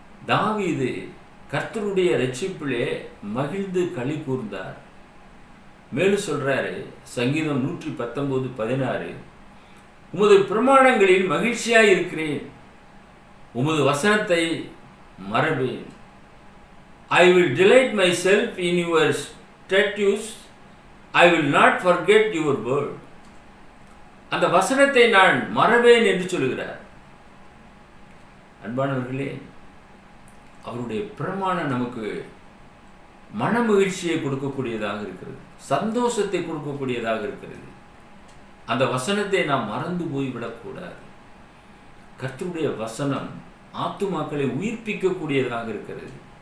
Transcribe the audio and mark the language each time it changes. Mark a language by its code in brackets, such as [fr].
[ta] தாவீது கர்த்தருடைய ரட்சிப்பிலே மகிழ்ந்து களி கூர்ந்தார். மேலும் சொல்றாரு, சங்கீதம் 119:16, உமது பிரமாணங்களில் மகிழ்ச்சியாய் இருக்கிறேன், உமது வசனத்தை மறவேன். [en] I will delight myself in your statutes, I will not forget your word. [ta] அந்த வசனத்தை நான் மறவேன் என்று சொல்கிறார். அன்பானவர்களே, அவருடைய பிரமாணம் நமக்கு மன மகிழ்ச்சியை கொடுக்கக்கூடியதாக இருக்கிறது, சந்தோஷத்தை கொடுக்கக்கூடியதாக இருக்கிறது. அந்த வசனத்தை நாம் மறந்து போய்விடக்கூடாது. கர்த்தருடைய வசனம் ஆத்துமாக்களை உயிர்ப்பிக்கக்கூடியதாக இருக்கிறது.